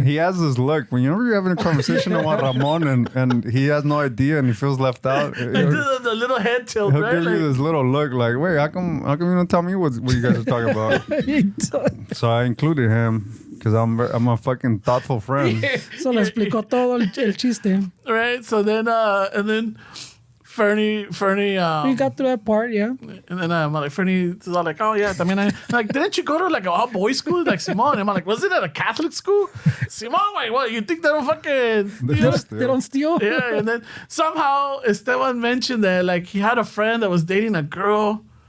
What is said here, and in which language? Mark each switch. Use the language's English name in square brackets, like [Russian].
[English] He has this look whenever you're having a conversation about Ramon and he has no idea and he feels left out. Like the little head tilt, He'll right? give you Like, this little look like, wait, how come you don't tell me what you guys are talking about? So I included him because I'm a fucking thoughtful friend. [Spanish] So le explicó todo el chiste. [English] right? So then, and then Fernie, We got through that part, yeah. and then I'm like, Fernie is all like, oh yeah, I mean, like, didn't you go to like a all boys school? Like, Simon, and I'm like, was it at a Catholic school? Simon, wait, what? You think they don't fucking, They don't steal? yeah, and then somehow Esteban mentioned that like he had a friend that was dating a girl.